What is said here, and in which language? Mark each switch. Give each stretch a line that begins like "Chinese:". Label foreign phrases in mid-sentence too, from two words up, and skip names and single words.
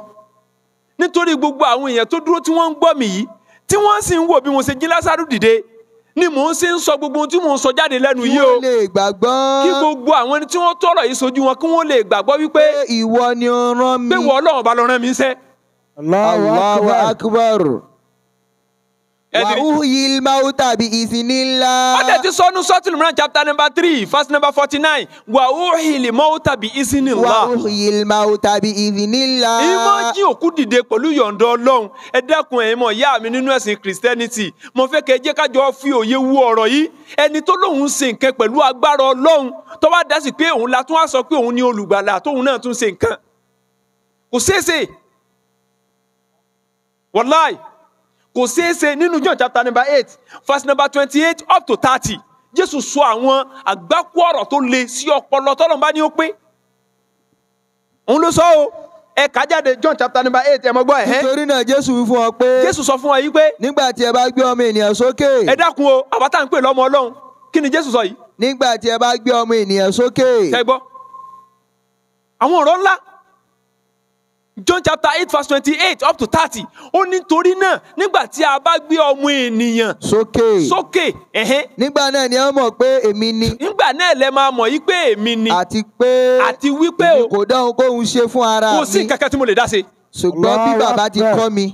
Yoruba: nítorí gbogbo àwọn èèyàn tó dúró tí wọ́n ń gbọ́ mi yìí tí wọ́n sì ń wò bí mo ṣe jí Lásárù dìde ni mò ń ṣe ń sọ gbogbo ohun tí mò ń sọ jáde lẹ́nu kí yìí o. wọ́n lè gbàgbọ́. kí gbogbo àwọn ẹni tí wọ́n tọrọ yìí sojú wọn kí wọ́n lè gbàgbọ́ wípé pé ìwọ ni ó rán mi. pé wọ́n Ọlọ́run bá lọ rán mi iṣẹ́.
Arabic: الله أكبر.
Yoruba: Ẹ
Arabic: و
Yoruba: ti rí.
Arabic: أحيي الموتى بإذن الله.
Yoruba: ó dẹ̀ ti sọnù Suratul Imran
English: chapter number 3 verse number 49
Arabic: وأحيي الموتى ب و إذن الله. أحيي الموتى بإذن الله.
Yoruba: ìmọ̀ jí òkú dìde pẹ̀lú yọ̀ǹda Ọlọ́run. ẹ dẹ́kun ẹ̀yin mọ̀ ìyá mi nínú ẹ̀sìn Christianity mo fẹ́ kẹ́ ẹ jẹ́ kájọ fi òye wo ọ̀rọ̀ yìí. ẹni tó lóun ń ṣe nǹkan pẹ̀lú agbára Ọlọ́run tó wá dá sí pé òun la tún wá sọ pé òun ni olùgbàlà tóun náà tún ṣe nǹkan kò ṣeéṣe wàláì kò ṣeéṣe nínú John
English: chapter number 8 verse number 28 up to 30
Yoruba: Jésù sọ àwọn àgbákò ọ̀rọ̀ tó le sí ọpọlọ tọ́lọ́run bá ní ó pé òun ló sọ o ẹ kà jáde John
English: chapter number 8
Yoruba: ẹ mọ gbọ́ ẹ̀hẹ́. Nítorí náà Jésù wí fún ọ pé Jésù sọ fún wa yìí pé nígbà tí ẹ bá gbé ọmọ ènìyàn sókè. ẹ dákun o àwa tá à ń pè lọ́mọ Ọlọ́run kí ni Jésù sọ yìí Nígbà tí ẹ bá gbé ọmọ ènìyàn sókè. ṣé gbọ́ àwọn ọ̀rọ̀ ńlá John
English: chapter 8 verse 28 up to 30
Yoruba: ó ní torí náà nígbà tí a bá gbé ọmọ ènìyàn sókè nígbà náà ni ẹ mọ̀ pé èmi ni. nígbà náà lẹ máa mọ̀ yí pé èmi ni àti wípé èmi kò dá ohunkóhun ṣe fún ara mi. kò sí kankan tí mo lè dá ṣe. ṣùgbọ́n bí bàbá ti kọ́ mi.